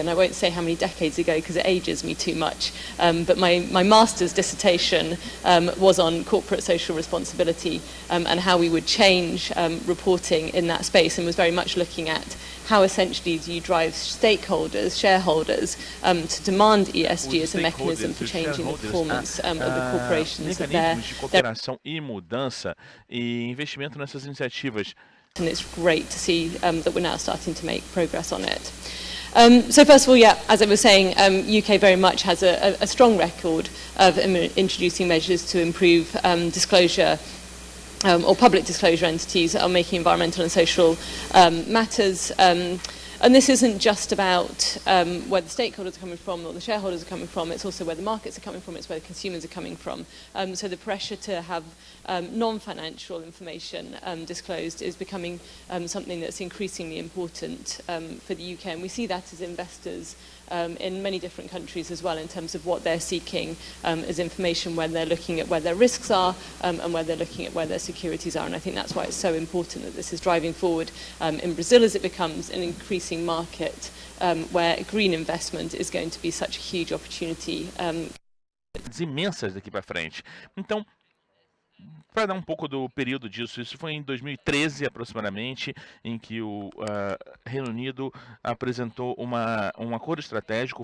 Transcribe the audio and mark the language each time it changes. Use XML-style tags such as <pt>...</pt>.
<en>And I won't say how many decades ago because it ages me too much, but my master's dissertation was on corporate social responsibility and how we would change reporting in that space, and was very much looking at how essentially do you drive stakeholders, shareholders, to demand ESG as a mechanism for changing the performance of the corporations that</en> <pt>mecanismos de cooperação e mudança e investimento nessas iniciativas.</pt> <en>And it's great to see that we're now starting to make progress on it. So first of all, yeah, as I was saying, UK very much has a strong record of introducing measures to improve disclosure or public disclosure entities are making environmental and social matters. And this isn't just about where the stakeholders are coming from or the shareholders are coming from, it's also where the markets are coming from, it's where the consumers are coming from. So the pressure to have non-financial information disclosed is becoming something that's increasingly important for the UK. And we see that as investors in many different countries as well, in terms of what they're seeking as information when they're looking at where their risks are and where they're looking at where their securities are. And I think that's why it's so important that this is driving forward in Brazil as it becomes an increasing market where green investment is going to be such a huge opportunity.</en> <pt>Imensas daqui para frente. Então, para dar um pouco do período disso, isso foi em 2013 aproximadamente, em que o Reino Unido apresentou um acordo estratégico.</pt>